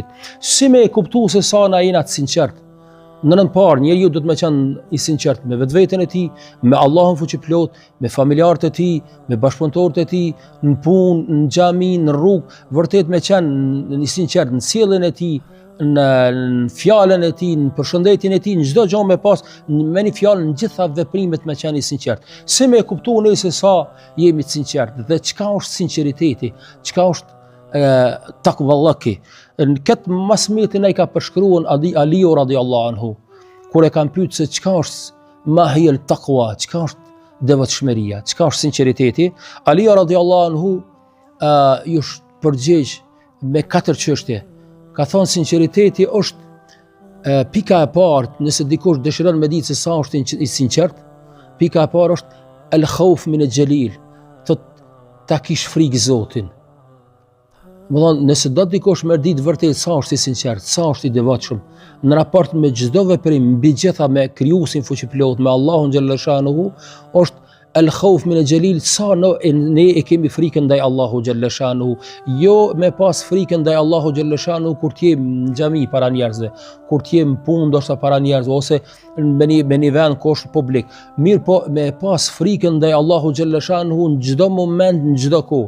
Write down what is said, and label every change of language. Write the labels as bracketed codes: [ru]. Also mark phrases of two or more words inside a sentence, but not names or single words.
[sq] Si me e kuptu se sa na jena të sinqert? Në nënën parë, njeriu do të me qenë i sinqert me vetveten e tij, me Allahun fuqiplot, me familjarët e tij, me bashkëpunëtorët e tij, në punë, në xhami, në rrugë, vërtet me qenë i sinqert në sjelljen e tij, në fjalën e tij, në përshëndetjen e tij, në çdo gjë me pas me një fjalë në gjitha veprimet me qenë i sinqert. Si me kuptu ne se sa jemi të sinqert dhe çka është sinqeriteti, çka është takvallaki. Në këtë masmetin ai ka përshkruar Aliu [ar] رضي الله عنه, [sq] kur e kanë pyetur se çka është [ar] ما هي التقوى, [sq] çka është devotshmëria, çka është sinqeriteti, Aliu [ar] رضي الله عنه [sq] ju përgjigj me 4 çështje. Ka thonë sinqeriteti është pika e parë, nëse dikush dëshiron me ditë se sa është i sinqert, pika e parë është [ar] الخوف من الجليل, [sq] ta kish frikë Zotin. Më thonë, nëse do dikush me ditë vërtet sa është i sinqert, sa është i devotshëm, në raport me çdo veprim, mbi gjitha me krijuesin fuqiplot, me Allahun [ar] جل شأنه, [sq] është [ar] الخوف من الجليل, [sq] sa ne e kemi frikën ndaj Allahu [ar] جل شأنه, [sq] jo me pas frikën ndaj Allahu [ar] جل شأنه [sq] kur t'je në xhami para njerëzve, kur t'je në punë ndoshta para njerëzve, ose me një vend kosht publik. Mirë po me pas frikën ndaj Allahu [ar] جل شأنه [sq] në çdo moment, në çdo kohë.